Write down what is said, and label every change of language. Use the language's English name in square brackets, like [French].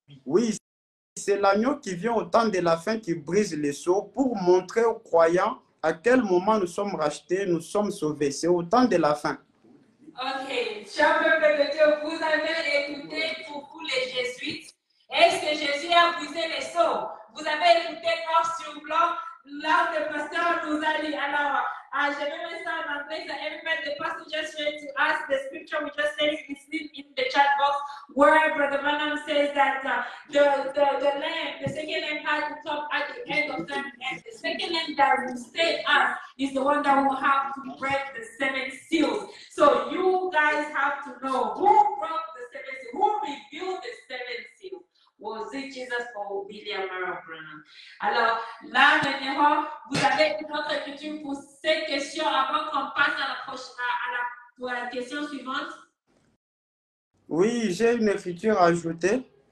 [French] Oui, c'est l'agneau qui vient au temps de la fin qui brise les sceaux pour montrer aux croyants à quel moment nous sommes rachetés, nous sommes sauvés. C'est au temps de la fin. Ok, cher peuple de Dieu, vous avez écouté pour vous les jésuites. Est-ce que Jésus a brisé les sceaux? Vous avez écouté noir sur blanc, là le pasteur nous a dit. Alors, je vais mettre ça en anglais. [English] So everybody, the pastor just read to us the scripture we just said is in the chat box where Brother Branham says that the lamb, the second lamb had to come at the end of time, and the second lamb that will save us is the one that will have to break the seven seals. So you guys have to know who broke the seven seals, who revealed the seven seals. Was it Jesus or William Branham? [French] Alors là, maintenant, vous avez une autre écriture pour cette question avant qu'on passe à la question suivante? Oui, j'ai une écriture à ajouter.